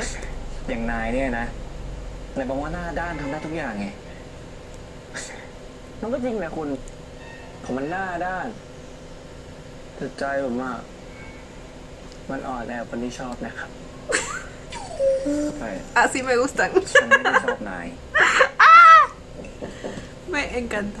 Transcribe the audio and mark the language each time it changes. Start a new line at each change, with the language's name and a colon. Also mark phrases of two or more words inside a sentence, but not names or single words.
Thai: อย่างนายเนี่ยนะในบอกว่าหน้าด้านทำได้ทุกอย่างไง มันก็จริงแหละคุณผมมันหน้าด้านแต่ใจผมอะมันอ่อนแอคนที่ชอบนะครับ ใช่
Spanish: Así me gustan.
Thai: ฉันไม่ได้ชอบนาย
Spanish: Me encanta.